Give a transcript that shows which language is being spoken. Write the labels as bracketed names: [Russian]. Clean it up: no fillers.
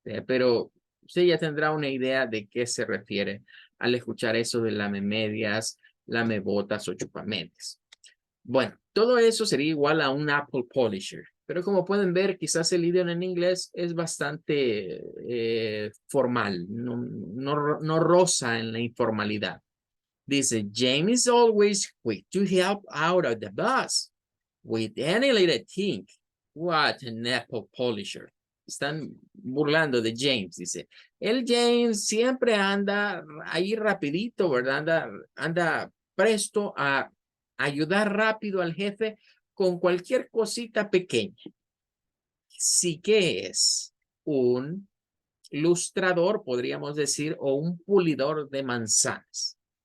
[Spanish] Pero usted ya tendrá una idea de qué se refiere al escuchar eso de lamemedias, lamebotas o chupamedias. Bueno, todo eso sería igual a un Apple Polisher. Pero como pueden ver, quizás el idioma en inglés es bastante formal, no roza en la informalidad. Dice, [English] James is always quick to help out of the bus with any little thing. What an apple polisher. [Spanish] Están burlando de James, dice. El James siempre anda ahí rapidito, ¿verdad? Anda presto a ayudar rápido al jefe con cualquier cosita pequeña. Sí que es un lustrador, podríamos decir, o un pulidor de manzanas.